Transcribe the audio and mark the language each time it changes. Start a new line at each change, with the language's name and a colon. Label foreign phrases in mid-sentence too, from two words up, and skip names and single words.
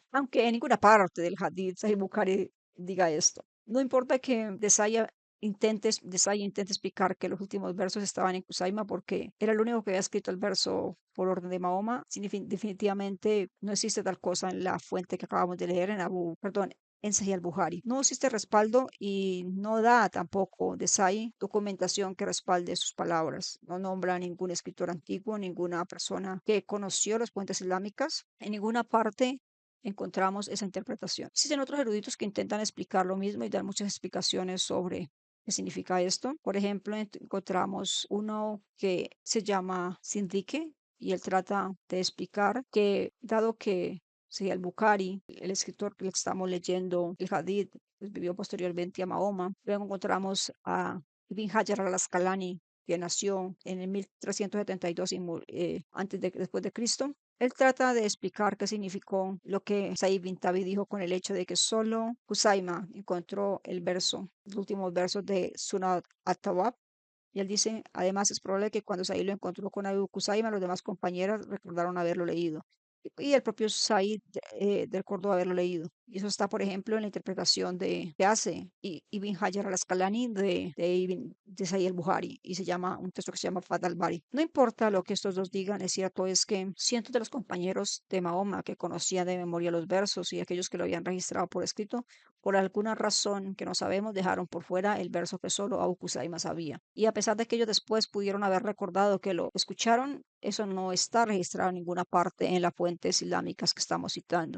Spanish: Aunque en ninguna parte del hadith Sahih Bukhari diga esto. No importa que Desai intente explicar que los últimos versos estaban en Kusaima porque era el único que había escrito el verso por orden de Mahoma. Definitivamente no existe tal cosa en la fuente que acabamos de leer en Sahih al-Bukhari. No existe respaldo y no da tampoco Desai documentación que respalde sus palabras. No nombra a ningún escritor antiguo, ninguna persona que conoció las fuentes islámicas. En ninguna parte encontramos esa interpretación. Existen otros eruditos que intentan explicar lo mismo y dar muchas explicaciones sobre qué significa esto. Por ejemplo, encontramos uno que se llama Sindike y él trata de explicar que dado que si al-Bukhari, el escritor que le estamos leyendo, el Hadith, pues, vivió posteriormente a Mahoma. Luego encontramos a Ibn Hajar al-Asqalani, que nació en el 1372 después de Cristo. Él trata de explicar qué significó lo que Said bin Tabi dijo con el hecho de que solo Kusaima encontró los últimos versos de Surat at-Tawab. Y él dice, además es probable que cuando Said lo encontró con Abu Kusaima, los demás compañeros recordaron haberlo leído. Y el propio Said recordó haberlo leído. Y eso está, por ejemplo, en la interpretación que hace Ibn Hajar al-Asqalani de Sahih al-Bukhari, y se llama un texto que se llama Fath al-Bari. No importa lo que estos dos digan, es cierto es que cientos de los compañeros de Mahoma que conocían de memoria los versos y aquellos que lo habían registrado por escrito, por alguna razón que no sabemos, dejaron por fuera el verso que solo Abu Kusaima sabía. Y a pesar de que ellos después pudieron haber recordado que lo escucharon, eso no está registrado en ninguna parte en las fuentes islámicas que estamos citando.